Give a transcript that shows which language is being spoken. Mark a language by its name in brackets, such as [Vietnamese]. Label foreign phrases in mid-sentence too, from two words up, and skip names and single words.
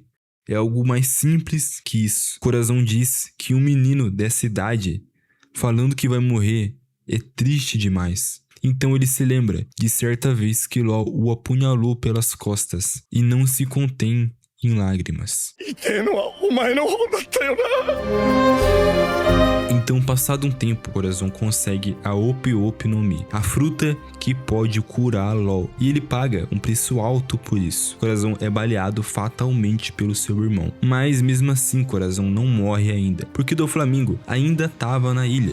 [Portuguese] É algo mais simples que isso. Corazon diz que um menino dessa idade falando que vai morrer é triste demais. Então ele se lembra de certa vez que LOL o apunhalou pelas costas e não se contém em lágrimas. [Japanese] 痛えのはお前の方だったよな。 [Portuguese] Então, passado um tempo, Corazon consegue a Ope Ope no Mi, a fruta que pode curar LOL, e ele paga um preço alto por isso. Corazon é baleado fatalmente pelo seu irmão, mas mesmo assim Corazon não morre ainda, porque Doflamingo ainda estava na ilha.